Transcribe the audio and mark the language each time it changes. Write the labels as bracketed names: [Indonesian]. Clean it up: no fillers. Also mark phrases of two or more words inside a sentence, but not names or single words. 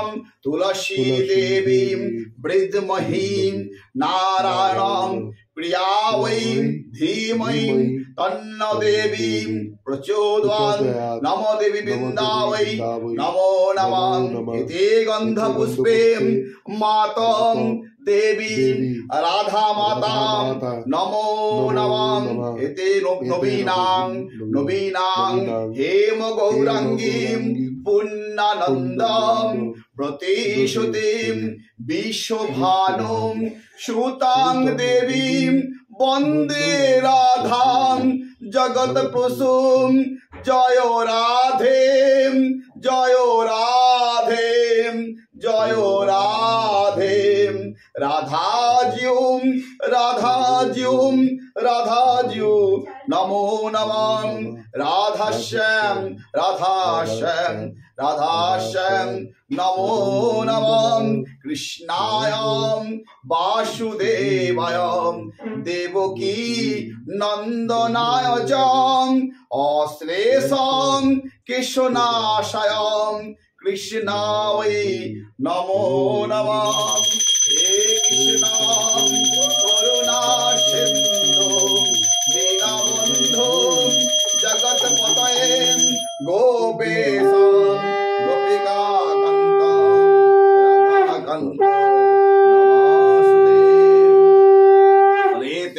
[Sanskrit] तुलसी देवी वृद्मही नारायणं प्रिया वै धीमहि तन्न देवी प्रचोदयात्। नमो देवी वृन्दावै नमो नमः। एते गन्ध पुष्पे मातं देवी राधा माता नमो नमः। एते नवीनां नवीनां हेम गौराङ्गीम पुण्यानन्दं प्रतिशुतिम विश्वभानुम सुतां देवीम वन्दे राधां जगत् प्रसूम। जय राधे जय राधे जय राधे राधाजिउम राधाजिउम राधाजिउ नमो नमः। राधाश्याम राधाश्याम राधाश्याम नमो नमः। कृष्णाय वासुदेवाय देवकी नन्दनाय च अश्लेषं केशनाशाय कृष्णाय नमो नमः। हे कृष्ण करुणा सिंधु दीनबंधु जगत्पतये गोपेश गोपिका कांत राधाकांत नमस्ते।